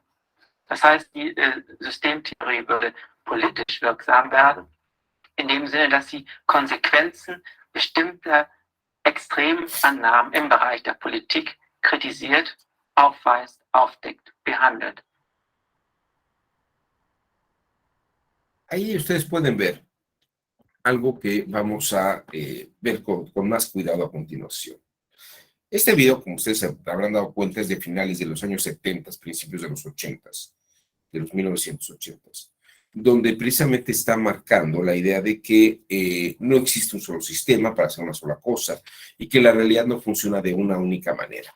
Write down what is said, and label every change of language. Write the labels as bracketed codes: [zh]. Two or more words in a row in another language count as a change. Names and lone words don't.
[de] Das heißt, die Systemtheorie würde politisch wirksam werden, in dem Sinne, dass sie Konsequenzen bestimmter Extremannahmen im Bereich der Politik kritisiert, aufweist, aufdeckt, behandelt. [es] Ahí ustedes pueden ver algo que vamos a ver con más cuidado a continuación. Este video, como ustedes se habrán dado cuenta, es de finales de los años 70, principios de los 80, de los 1980, donde precisamente está marcando la idea de que no existe un solo sistema para hacer una sola cosa y que la realidad no funciona de una única manera.